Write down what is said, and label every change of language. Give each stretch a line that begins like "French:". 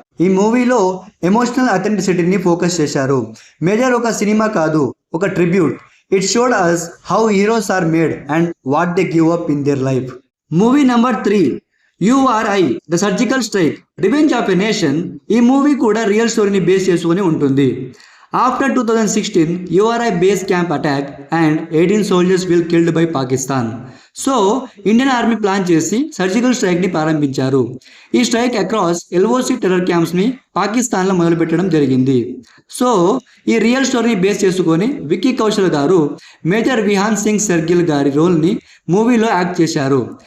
Telugu: ఈ మూవీలో emotional అథెంటిసిటీని focus చేశారు. మేజర్ ఒక సినిమా కాదు, ఒక tribute.
English: It showed us how heroes are made and what they give up in their life. Movie number 3, Uri the surgical strike, revenge of a nation.
Telugu: ఈ movie కూడా real స్టోరీని base చేసుకుని ఉంటుంది.
English: After 2016 URI base camp attack and 18 soldiers were killed by Pakistan.
Telugu: So Indian army plan చేసి surgical స్ట్రైక్ని ప్రారంభించారు. ఈ strike across LOC terror క్యాంప్స్ని పాకిస్తాన్లో మొదలుపెట్టడం జరిగింది. సో ఈ రియల్ స్టోరీని బేస్ చేసుకొని విక్కీ కౌశల్ గారు మేజర్ విహాన్ సింగ్ సెర్గిల్ గారి రోల్ని మూవీలో యాక్ట్ చేశారు.